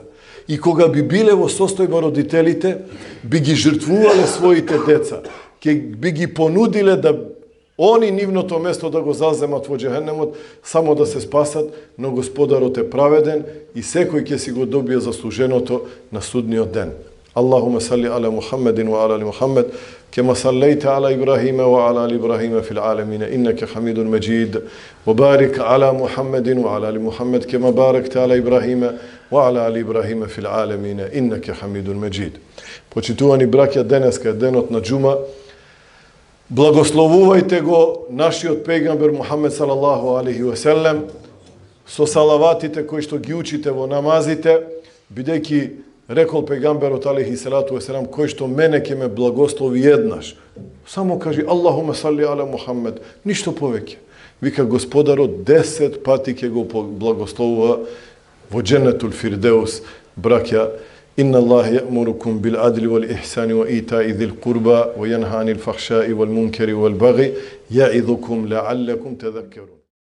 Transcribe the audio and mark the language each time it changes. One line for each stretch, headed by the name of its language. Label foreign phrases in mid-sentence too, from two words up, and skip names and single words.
Macedonian: И кога би биле во состојба родителите, би ги жртвувале своите деца, би ги понудиле да они нивното место да го заземат во џехенемот, само да се спасат, но Господарот е праведен и секој ќе си го добие заслуженото на судниот ден.
Arabic: اللهم صل على محمد وعلى آل محمد, كما صليت على إبراهيم وعلى آل إبراهيم في العالمين إنك حميد مجيد وبارك على محمد وعلى آل محمد كما باركت على إبراهيم وعلى آل إبراهيم في العالمين إنك حميد مجيد.
Macedonian: Почитувани браќа, денеска е денот на џума. Благословувајте го нашиот пејгамбер Мухаммед
Arabic: صلى الله عليه وسلم
Macedonian: со салаватите кои што ги учите во намазите, бидејќи рекол пејгамберот
Arabic: عليه الصلاة والسلام,
Macedonian: кој што мене ќе ме благослови еднаш, само кажи
Arabic: اللهم صل على محمد,
Macedonian: ништо повеќе. Вика Господарот 10 пати ќе го благословува во
Arabic: جنة الفردوس.
Macedonian: Браќа,
Arabic: إن الله يأمركم بالعدل والإحسان وإيتاء ذي القربى وينهى عن الفحشاء والمنكر والبغي يعظكم لعلكم تذكرون.